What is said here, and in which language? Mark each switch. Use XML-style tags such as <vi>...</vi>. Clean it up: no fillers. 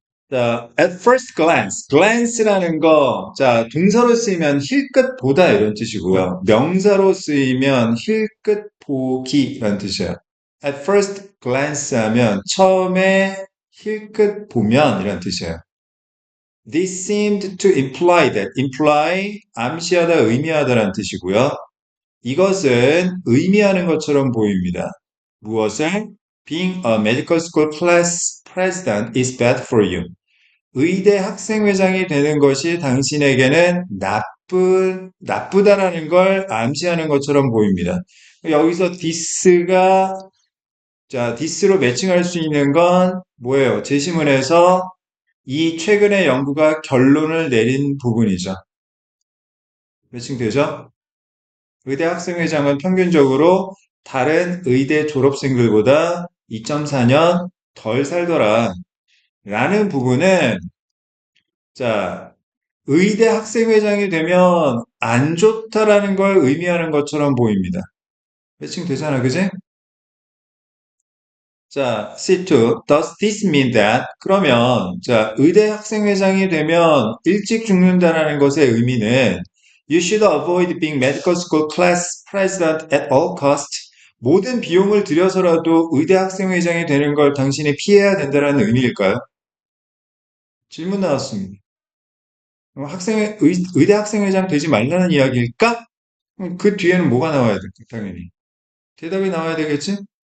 <ko>자,</ko> <en>at first glance,</en> <ko>glance라는 거, 자, 동사로 쓰이면 힐끗 보다 이런 뜻이고요. 명사로 쓰이면 힐끗 보기라는 뜻이에요.</ko> <en>At first glance</en> <ko>하면 처음에 힐끗 보면 이런 뜻이에요.</ko> <en>This seemed to imply that, imply,</en> <ko>암시하다, 의미하다라는 뜻이고요. 이것은 의미하는 것처럼 보입니다. 무엇을?</ko> <en>Being a medical school class president is bad for you.</en> <ko>의대 학생회장이 되는 것이 당신에게는 나쁘다라는 걸 암시하는 것처럼 보입니다. 여기서 this가 자, this로 매칭할 수 있는 건 뭐예요? 제시문에서 이 최근의 연구가 결론을 내린 부분이죠. 매칭되죠? 의대 학생회장은 평균적으로 다른 의대 졸업생들보다 2.4년 덜 살더라. 라는 부분은, 자, 의대 학생회장이 되면 안 좋다라는 걸 의미하는 것처럼 보입니다. 매칭되잖아, 그지?</ko> <en>자, C2. Does this mean that?</en> <ko>그러면, 자, 의대 학생회장이 되면 일찍 죽는다라는 것의 의미는</ko> <en>You should avoid being medical school class president at all cost.</en> <ko>모든 비용을 들여서라도 의대 학생회장이 되는 걸 당신이 피해야 된다는 의미일까요? 질문 나왔습니다. 그럼 의대 학생회장 되지 말라는 이야기일까? 그럼 그 뒤에는 뭐가 나와야 될까, 당연히. 대답이 나와야 되겠지?</ko>